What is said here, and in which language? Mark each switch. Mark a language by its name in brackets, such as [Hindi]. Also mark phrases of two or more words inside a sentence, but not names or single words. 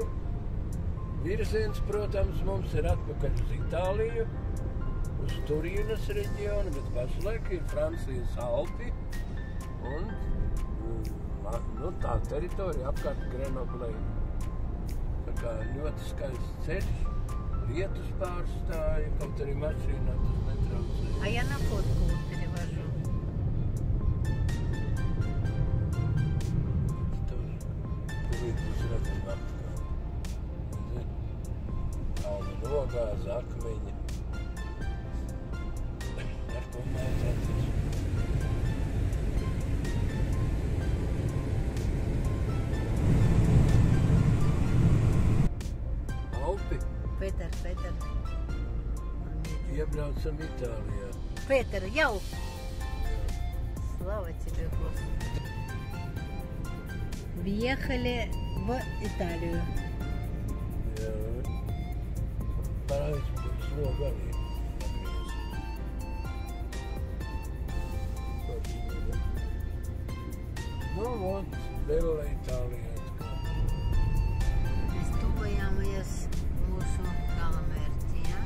[Latvian] Virziens, protams, mums ir atpakaļ uz Itāliju, uz Turīnas reģionu, bet pašlaik ir Francijas Alpi un tā teritorija apkārt Grenoblei. Tā kā ļoti skaists ceļš, lietus pārstāja, kaut arī mašīnā tas netraucēja. [Russian] А я на фотку перевожу. [Latvian] Kalni nogāz, akmeņi. Ar to mācāties. Alpi. Pēter. Iebraucam Itālijā. Петр, jau! [Russian] Слава тебе, Господи! Въехали в Италию. [Latvian] Jā. Parāds par slogu arī. Nu, vot, vēl Itālijā. Mēs tuvojāmies mūsu galamērķi, ja?